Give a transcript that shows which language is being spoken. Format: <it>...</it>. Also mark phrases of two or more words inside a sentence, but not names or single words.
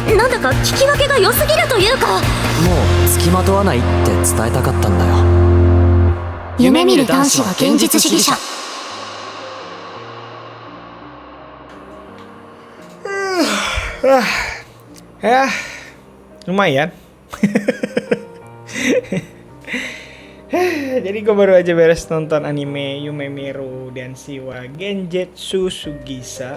<ja>なんだか聞き分けが良すぎるというか。もう付きまとわないって伝えたかったんだよ。夢見る男子は現実主義者。</ja> <id>Ya, lumayan. Jadi gue baru aja beres nonton anime Yume Miru Denshi wa Genjutsu Sugisa.</id>